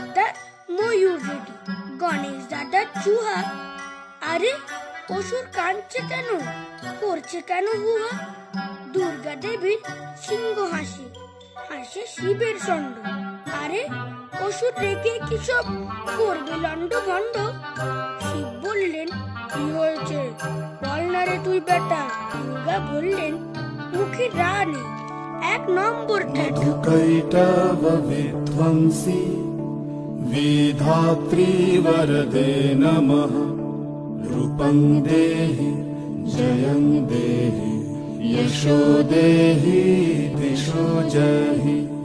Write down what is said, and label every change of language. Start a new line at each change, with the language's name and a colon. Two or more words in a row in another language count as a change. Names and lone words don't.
Bangla: দার ময়ূর রেডি, গণেশ দাদার চুহা, আরে অসুর কাঁদছে কেন করছে কেন হুহা, দুর্গা দেবীর সিংহ হাসি, হাসে শিবের ষণ্ড, আরে অসুর রেগে কি সব করবে লন্ড ভন্ড, শিব বললেন কি হয়েছে বল না রে তুই বেটা, দুর্গা বললেন মুখে রানী এক নম্বর ঠেটা।
Sanskrit: मधुकैटव विध्वंसी विधात्री वरदे नमः, रूपं देहि जयं देहि यशो देहि दिशो जहि,